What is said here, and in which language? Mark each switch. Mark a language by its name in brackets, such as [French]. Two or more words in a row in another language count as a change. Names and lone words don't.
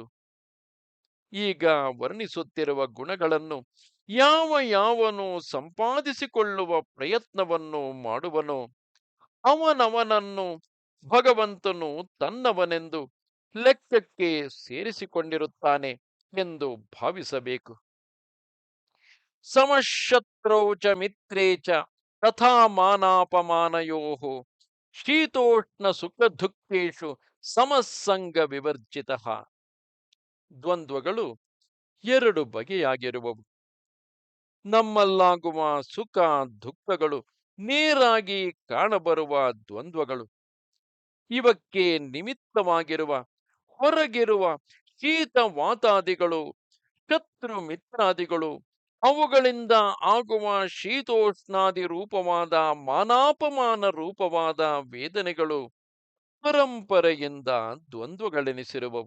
[Kannada] ಈಗ ವರ್ಣಿಸುತ್ತಿರುವ ಗುಣಗಳನ್ನು ಯಾವನು ಸಂಪಾದಿಸಿಕೊಳ್ಳುವ ಪ್ರಯತ್ನವನ್ನು ಮಾಡುವನೋ ಅವನವನನ್ನು ಭಗವಂತನು ತನ್ನವನೆಂದು ಲೆಕ್ಕಕ್ಕೆ ಸೇರಿಸಿಕೊಂಡಿರುತ್ತಾನೆ ಎಂದು ಭಾವಿಸಬೇಕು. [Sanskrit] ಸಮಶತ್ರೌ ಚ ಮಿತ್ರೇ ಚ ತಥಾ ಮಾನಾಪಮಾನಯೋ ಶೀತೋಷ್ಣ ಸುಖ ದುಃಖೇಶು ಸಮಸಂಗ ವಿವರ್ಜಿತ. [Kannada] ದ್ವಂದ್ವಗಳು ಎರಡು ಬಗೆಯಾಗಿರುವವು. ನಮ್ಮಲ್ಲಾಗುವ ಸುಖ ದುಃಖಗಳು ನೇರಾಗಿ ಕಾಣಬರುವ ದ್ವಂದ್ವಗಳು. ಇವಕ್ಕೆ ನಿಮಿತ್ತವಾಗಿರುವ ಹೊರಗಿರುವ ಶೀತ ವಾತಾದಿಗಳು, ಶತ್ರು ಮಿತ್ರಾದಿಗಳು, ಅವುಗಳಿಂದ ಆಗುವ ಶೀತೋಷ್ಣಾದಿ ರೂಪವಾದ ಮಾನಾಪಮಾನ ರೂಪವಾದ ವೇದನೆಗಳು ಪರಂಪರೆಯಿಂದ ದ್ವಂದ್ವಗಳೆನಿಸಿರುವವು.